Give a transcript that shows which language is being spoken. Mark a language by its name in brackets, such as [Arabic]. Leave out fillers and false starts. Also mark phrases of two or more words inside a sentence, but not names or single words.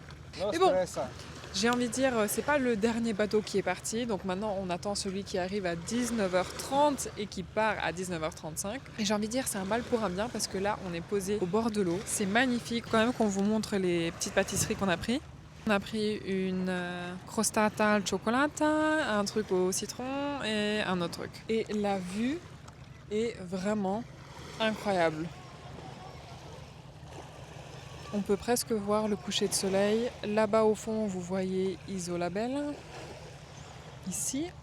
[French] Mais bon, j'ai envie de dire, c'est pas le dernier bateau qui est parti. Donc maintenant, on attend celui qui arrive à 19h30 et qui part à 19h35. Et j'ai envie de dire, c'est un mal pour un bien parce que là, on est posé au bord de l'eau. C'est magnifique. Quand même qu'on vous montre les petites pâtisseries qu'on a pris. On a pris une [Italian] crostata al cioccolata, [French] un truc au citron et un autre truc. Et la vue est vraiment incroyable. On peut presque voir le coucher de soleil. Là-bas au fond, vous voyez Isola Bella. Ici.